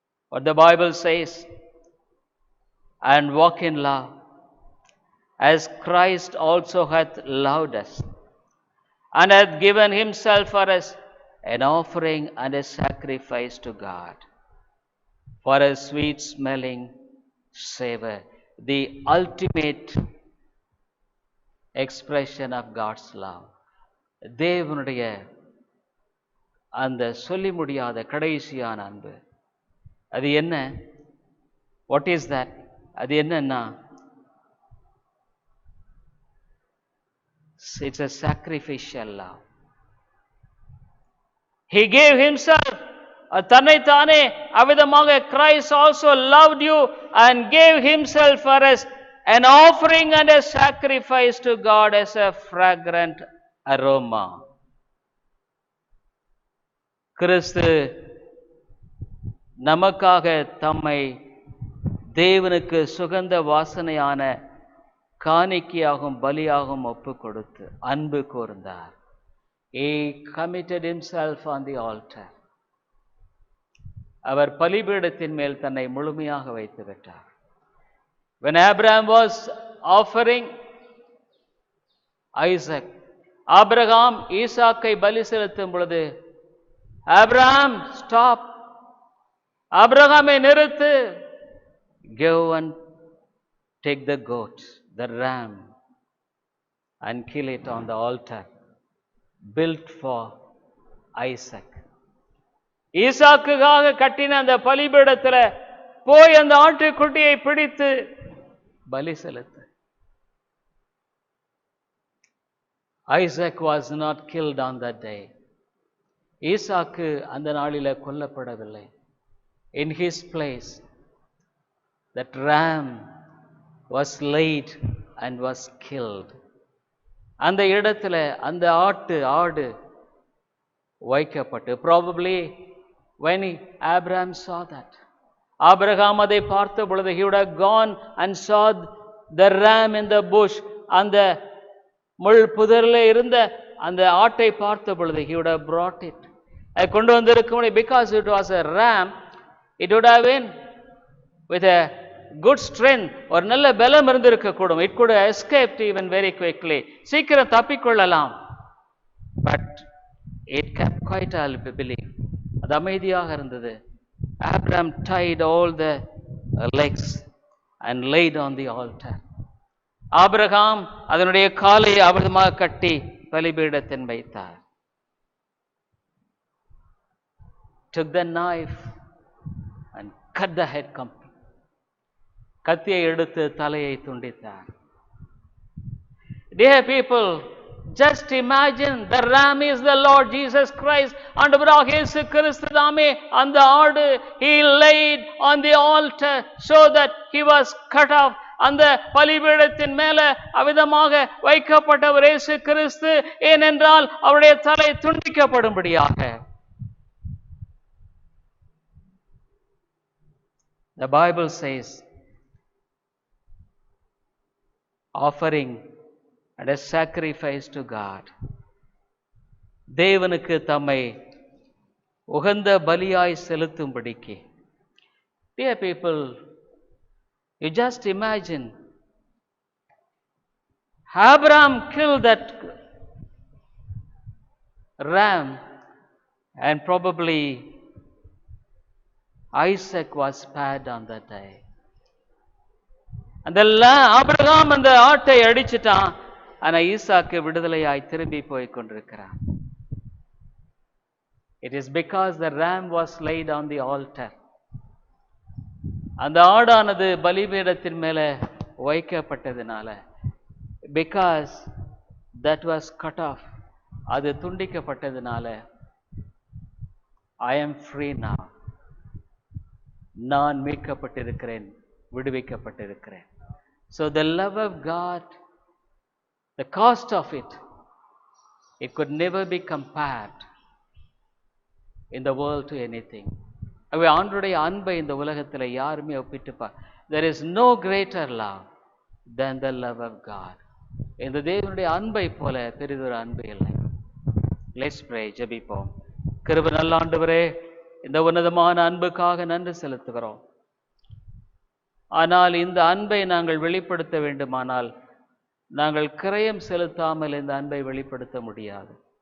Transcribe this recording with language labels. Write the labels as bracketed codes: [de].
[en] what the Bible says, and walk in love as Christ also hath loved us and hath given himself for us an offering and a sacrifice to God for a sweet smelling savor, the ultimate expression of God's love. [ta] தேவனுடைய அந்த சொல்லி முடியாத கடைசியான அன்பு. அது என்ன? [en] What is that? [ta] அது என்னன்னா, [en] it's a sacrificial love. He gave himself, [ta] தன்னைத்தானே அவிதமாக [en] Christ also loved you and gave himself for us, an offering and a sacrifice to God as a fragrant aroma. [ta] கிறிஸ்து நமக்காக தம்மை தேவனுக்கு சுகந்த வாசனையான காணிக்கையாகும் பலியாகும் ஒப்பு கொடுத்து அன்பு கூர்ந்தார். [en] He committed himself on the altar. [ta] அவர் பலிபீடத்தின் மேல் தன்னை முழுமையாக வைத்து விட்டார். [en] When Abraham was offering Isaac, [ta] Abraham ஈசாக்கை பலி செலுத்தும் பொழுது, [en] Abraham, stop, [ta] ஆபிரகாமை நிறுத்து, [en] go and take the goat, the ram, and kill it on the altar built for Isaac. [ta] ஈசாக்குக்காக கட்டின அந்த பலிபீடத்துல போய் அந்த ஆட்டுக்குட்டியை பிடித்து பலி செலுத்து. [en] Isaac was not killed on that day. [ta] ஈசாக்கு அந்த நாளில கொல்லப்படவில்லை. [en] In his place, that ram was laid and was killed. [ta] அந்த இடத்துல அந்த ஆடு வைக்கப்பட்டு, [en] probably when Abraham saw that, [ta] Abraham அதை பார்த்த பொழுது, [en] he would have gone and saw the ram in the bush, [ta] அந்த முள் புதரில் இருந்த அந்த ஆட்டை பார்த்த பொழுது, [en] he would have brought it, [ta] அதை கொண்டு வந்திருக்க, [en] because it was a ram, it would have been with a good strength, [ta] ஒரு நல்ல பலம் இருந்திருக்க கூடும். [en] It could have escaped even very quickly, [ta] சீக்கிரம் தப்பிக்கொள்ளலாம். [en] But it kept quiet, I believe. [ta] அது அமைதியாக இருந்தது. [en] Abraham tied all the legs and laid on the altar. [ta] Abraham அதனுடைய காலை அபதமாக கட்டி பலிபீடத்தின் வைத்தார். [en] Took the knife and cut the head complete. [ta] கத்தியை எடுத்து தலையை துண்டித்தார். [en] Dear people, just imagine, the ram is the Lord Jesus Christ. [ta] ஆண்டவராக இயேசு கிறிஸ்து தாமே அந்த ஆடு. [en] He laid on the altar so that he was cut off. [ta] அந்த பலிபீடத்தின் மேல அவிதமாக வைக்கப்பட்டவர் இயேசு கிறிஸ்து. ஏனென்றால் அவருடைய தலை துண்டிக்கப்படும்படியாக. [en] The Bible says, offering and a sacrifice to God. [ta] தேவனுக்கு தம்மை உகந்த பலியாய் செலுத்தும்படிக்கு. [en] Dear people, you just imagine, Abraham killed that ram, and probably Isaac was spared on that day. [ta] அந்த ஆபிரகாம் அந்த ஆட்டை அடிச்சிட்டான், ஆனா ஈசாக்கு விடுதலையாய் திரும்பி போய் கொண்டிருக்கிறான். [en] It is because the ram was laid on the altar. [ta] அந்த ஆடானது பலிபீடத்தின் மேல வைக்கப்பட்டதுனால, [en] because that was cut off, [ta] அது துண்டிக்கப்பட்டதுனால, [en] I am free now. [ta] நான் மீட்கப்பட்டிருக்கிறேன், விடுவிக்கப்பட்டிருக்கிறேன். [en] So the love of God, the cost of it could never be compared in the world to anything. [ta] அவை ஆண்டவருடைய அன்பை இந்த உலகத்தில் யாருமே ஒப்பிட்டுப்பா. [en] There is no greater love than the love of God. [ta] இந்த தேவனுடைய அன்பை போல பெரிதொரு அன்பு இல்லை. [en] Let's pray. [ta] ஜெபிப்போம். கிருபை நல்ல ஆண்டவரே, இந்த உன்னதமான அன்புக்காக நன்றி செலுத்துகிறோம். ஆனால் இந்த அன்பை நாங்கள் வெளிப்படுத்த வேண்டுமானால் நாங்கள் கிரயம் செலுத்தாமல் இந்த அன்பை வெளிப்படுத்த முடியாது.